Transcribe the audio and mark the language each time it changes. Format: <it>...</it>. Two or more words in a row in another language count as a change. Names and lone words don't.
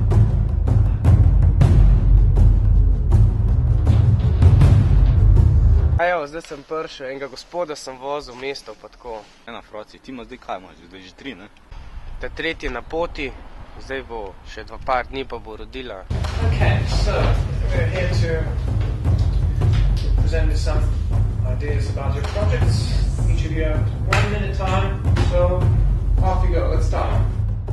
<sl>Evo, zdaj sem prišel, enega gospoda sem vozil v mesto pa tako. Ena Froci, ti ima zdaj kaj imaš, zdaj že 3, ne? Ta tretji na poti, zdaj bo še par dni pa bo rodila.</sl> <en>Okay, so we're here to present you some ideas about your projects. Each of you have 1 minute time, so off you go. Let's start.</en>